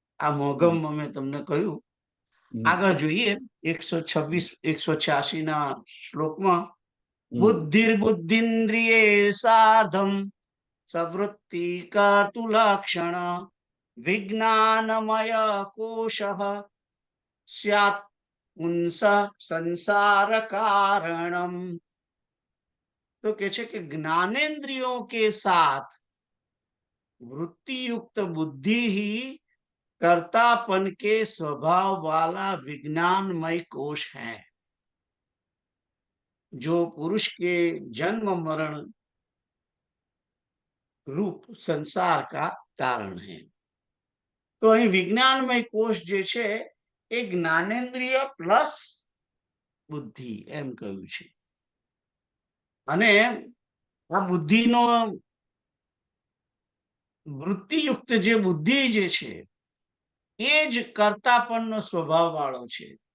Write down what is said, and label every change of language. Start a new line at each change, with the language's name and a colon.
Gujarati: આ મોગમમાં મેં તમને કહ્યું. આગળ જોઈએ 186 ના શ્લોકમાં
Sanskrit: બુદ્ધિર્બુદ્ધિન્દ્રિયે સાર્ધમ સવૃત્તિ કર્તુ લક્ષણ વિજ્ઞાનમય કોશ સ્યાત પુંસ સંસાર કારણમ.
Gujarati: તો કે છે કે
Hindi: જ્ઞાનેन्द्रियों के साथ वृत्ति युक्त बुद्धि ही कर्तापन के स्वभाव वाला विज्ञानमय कोश है जो पुरुष के जन्म मरण रूप संसार का कारण है.
Gujarati: તો અહીં વિજ્ઞાનમય કોષ જે છે એ જ્ઞાનેન્દ્રિય પ્લસ બુદ્ધિ એમ કહ્યું છે. અને આ બુદ્ધિનો વૃત્તિયુક્ત જે બુદ્ધિ જે છે એ જ કર્તાપણનો સ્વભાવ વાળો છે.